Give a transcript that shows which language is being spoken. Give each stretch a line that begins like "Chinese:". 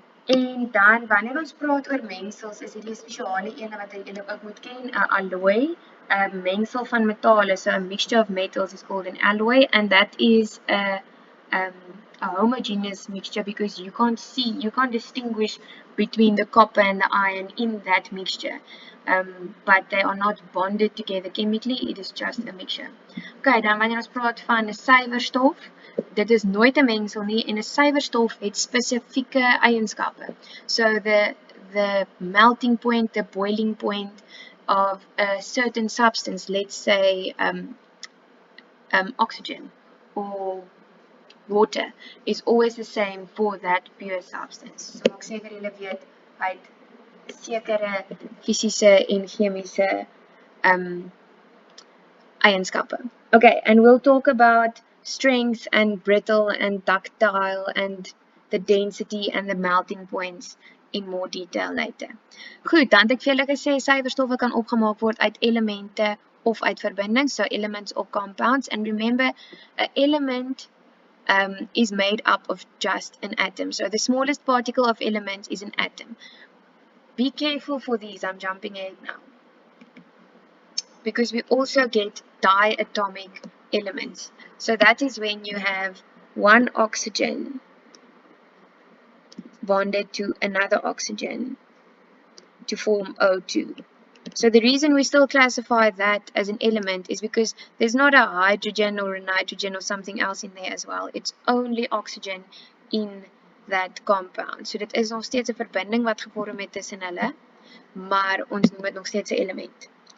Afrikaans: En dan wanneer ons praat oor mengsels, is hierdie spesiale ene wat julle ook moet ken, 'n alloy, 'n mengsel van metale.
English: So a mixture of metals is called an alloy, and that is a homogeneous mixture because you can't distinguish between the copper and the iron in that mixture. But they are not bonded together chemically, it is just a mixture.
Afrikaans: Okay, dan wanneer ons praat van 'n suiwerstof, dit is nooit 'n mengsel nie en 'n suiwerstof het spesifieke eienskappe.
English: So the melting point, the boiling point of a certain substance, let's say oxygen or water, is always the same for that pure substance.
Afrikaans: So ek sê vir julle weet, hy het sekere fisiese en chemiese eienskappe.
English: Okay, and we'll talk about strength and brittle and ductile and the density and the melting points in more detail later.
Afrikaans: Goed, dan het ek vir julle gesê suiwerstowwe kan opgemaak word uit elemente of uit verbindings,
English: so elements or compounds. And remember, an element is made up of just an atom. So the smallest particle of elements is an atom. Be careful for these, I'm jumping ahead now. Because we also get diatomic elements. So that is when you have one oxygen bonded to another oxygen to form O2. So the reason we still classify that as an element is because there's not a hydrogen or a nitrogen or something else in there as well. It's only oxygen in that compound.
Afrikaans: So dit is nog steeds 'n verbinding wat gevorm het tussen hulle, maar ons noem dit nog steeds 'n element.